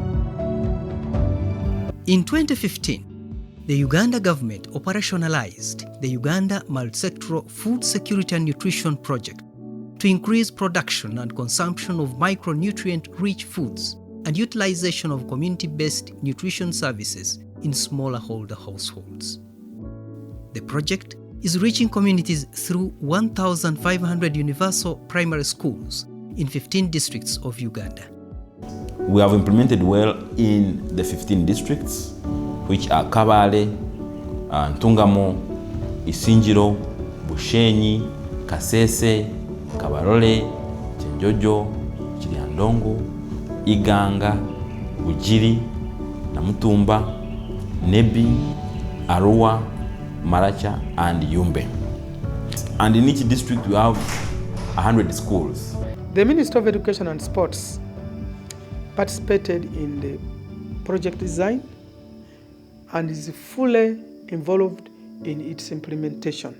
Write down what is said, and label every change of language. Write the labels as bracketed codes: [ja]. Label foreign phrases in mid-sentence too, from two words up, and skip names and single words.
[en] In 2015, the Uganda government operationalized the Uganda Multisectoral Food Security and Nutrition Project to increase production and consumption of micronutrient-rich foods and utilization of community-based nutrition services in smallholder households. The project is reaching communities through 1,500 universal primary schools in 15 districts of Uganda. We have implemented well in the 15 districts, which are Kabale, Ntungamo, Isinjiro, Bushenyi, Kasese, Kabarole, Chenjojo, Chiliandongo, Iganga, Ujiri, Namutumba, Nebi, Arua, Maracha, and Yumbe. And in each district we have 100 schools. The Ministry of Education and Sports participated in the project design and is fully involved in its implementation.